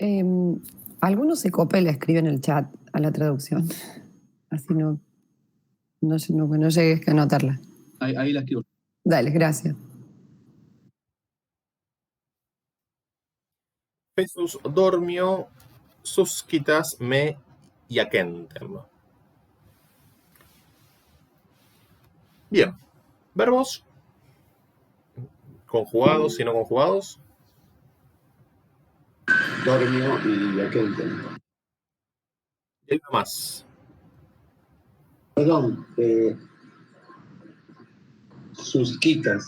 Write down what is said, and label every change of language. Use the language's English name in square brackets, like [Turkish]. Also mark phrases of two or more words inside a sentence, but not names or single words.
[Spanish] Algunos se copa y le escribe en el chat a la traducción. Así no. No llegué a anotarla. Ahí la escribo. Dale, gracias. [Latin] Fessus dormio, suscitas me iacentem. [Spanish] Bien. Verbos conjugados y no conjugados. Dormio y iacentem. Y hay uno más. Perdón, suscitas.